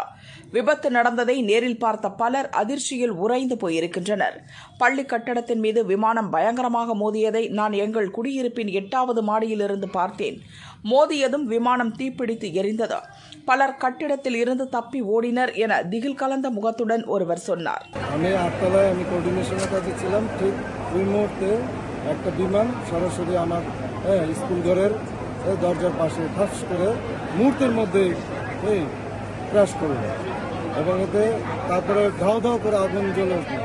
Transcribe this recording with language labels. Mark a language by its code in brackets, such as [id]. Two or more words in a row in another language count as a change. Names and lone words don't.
[ta] விபத்து நடந்ததை நேரில் பார்த்த பலர் அதிர்ச்சியில் உறைந்து போயிருக்கின்றனர். பள்ளி கட்டடத்தின் மீது விமானம் பயங்கரமாக மோதியதை நான் எங்கள் குடியிருப்பின் 8வது மாடியிலிருந்து பார்த்தேன். மோதியதும் விமானம் தீப்பிடித்து எரிந்தது. பலர் கட்டிடத்தில் இருந்து தப்பி ஓடினர் என திகில் கலந்த முகத்துடன் ஒருவர் சொன்னார். [bn] দরজার পাশে ঠাস করে মুহূর্তের মধ্যে ক্র্যাশ করল এবং এতে তারপরে ধাও ধাও করে আগুন জ্বলে উঠল।